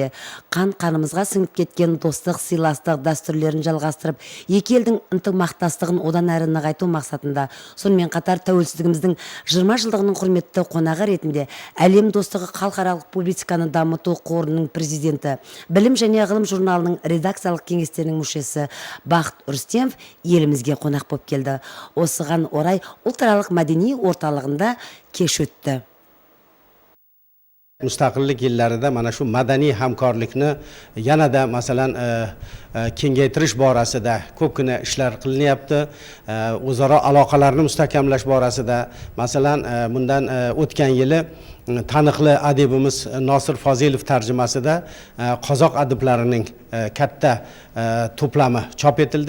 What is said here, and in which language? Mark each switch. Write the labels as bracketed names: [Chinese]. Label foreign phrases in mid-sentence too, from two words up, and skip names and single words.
[Kazakh] Қанымызға сіңіп кеткен достық, сыйластық дәстүрлерін жалғастырып, екі елдің ынтымақтастығын одан әрі нығайту мақсатында, сонымен қатар тәуелсіздігіміздің 20 жылдығының құрметті қонағы ретінде Әлем достығы халықаралық публицистиканы дамыту қорының президенті, Білім және ғылым журналының редакциялық кеңестерінің мүшесі Бақыт Рүстемов елімізге қонақ болып келді. Осыған орай ұлтаралық мәдени орталығында кеш өтті. [Uzbek] Mustaqillik yillarida mana shu madaniy hamkorlikni yanada masalan kengaytirish borasida ko'pgina ishlar qilinyapti. O'zaro aloqalarni mustahkamlash borasida masalan bundan o'tgan yili taniqli adibimiz Nosir Fozilov tarjimasida qozoq adiblarining katta to'plami chop etildi.